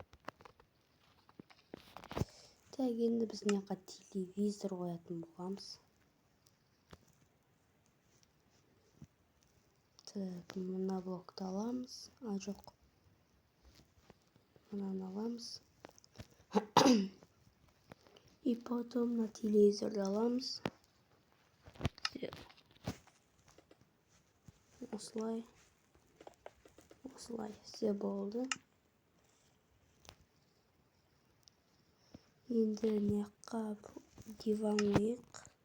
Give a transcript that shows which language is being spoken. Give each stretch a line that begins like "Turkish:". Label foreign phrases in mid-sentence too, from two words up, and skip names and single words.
Kazakh: Енді біз мына жаққа телевизор қоятын боламыз. Мына блокты аламыз. Жоқ. Мынаны аламыз.
Russian: И потом на
Kazakh: телевизорды аламыз. Осылай. Все болды. Енді мына жаққа диван қойайық.